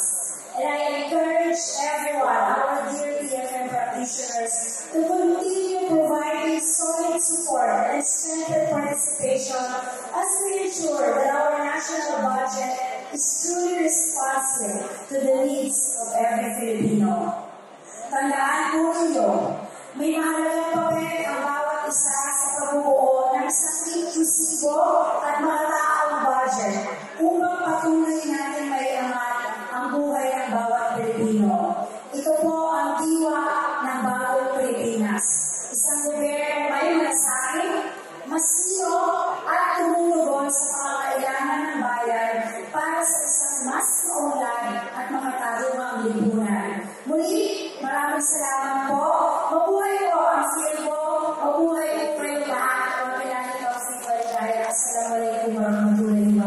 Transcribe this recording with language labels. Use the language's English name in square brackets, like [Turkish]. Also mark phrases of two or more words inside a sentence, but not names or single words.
[English] And I encourage everyone, our dear BFM practitioners, to continue providing solid support and strengthened participation as we ensure that our national budget is truly responsive to the needs of every Filipino. [Filipino] Tandaan po ninyo, may mahalagang papel ang bawat isa sa pagbubuo ng isang inklusibo at makataong budget upang patuloy natin maiangat ang buhay ng bawat Pilipino. Ito po ang diwa ng bagong Pilipinas. Isang gobyerno may malasakit, masino at tumulong sa pangangailangan ng bayan para sa isang mas maunlad at makatagumang lipunan. Muli, maraming salamat po. Mabuhay po ang Silbo, mabuhay po kayo lahat. [Arabic] السلام عليكم ورحمة الله وبركاته.